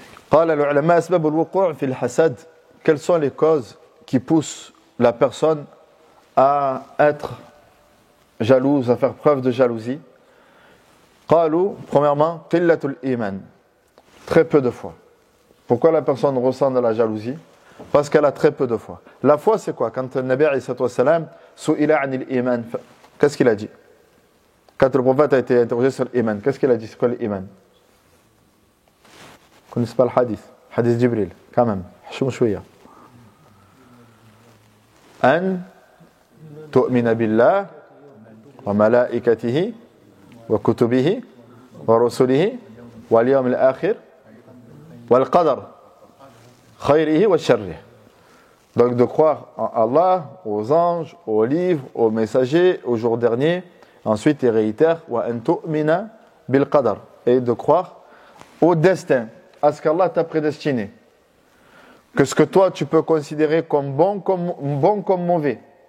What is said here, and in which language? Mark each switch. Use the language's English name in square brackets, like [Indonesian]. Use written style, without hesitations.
[Arabic] قال العلماء أسباب الوقوع في الحسد. [French] Quelles sont les causes qui poussent la personne à être jalouse, à faire preuve de jalousie? [Arabic] قالوا, [French] premièrement, [Arabic] قلة الإيمان. [French] Très peu de foi. Pourquoi la personne ressent de la jalousie? Parce qu'elle a très peu de foi. La foi, c'est quoi? Quand le [Arabic] Nabi alayhi salatu wassalam su'ila anil iman, [French] qu'est-ce qu'il a dit? Quand le prophète a été interrogé sur l'iman, qu'est-ce qu'il a dit? C'est quoi l'iman? Vous ne connaissez pas le hadith? Hadith Jibril, quand même. [Arabic] حشوم شوية. أن تؤمن بالله وملائكته وكتبه ورسله واليوم الآخر والقدر خيره وشره. [French] Donc de croire en Allah, aux anges, aux livres, aux messagers, au jour dernier. Ensuite il réitère [Arabic] وأن تؤمن بالقدر, [French] et de croire au destin, à ce qu'Allah t'a prédestiné. Que ce que toi tu peux considérer comme bon comme mauvais.